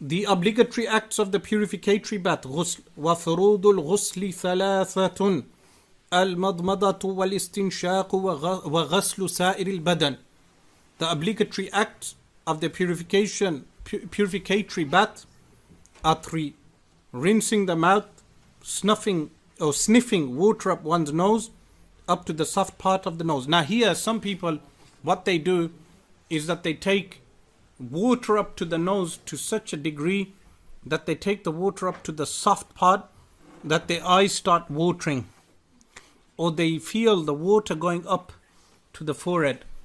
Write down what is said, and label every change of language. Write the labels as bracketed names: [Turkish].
[English] The obligatory acts of the purificatory bath. [Arabic] غسل وفروض الغسل ثلاثة المضمضة والاستنشاق وغسل سائر البدن. [English] The obligatory acts of the purificatory bath are three: rinsing the mouth, snuffing or sniffing water up one's nose up to the soft part of the nose. Now here some people, what they do is that they take water up to the nose to such a degree that they take the water up to the soft part that their eyes start watering, or they feel the water going up to the forehead.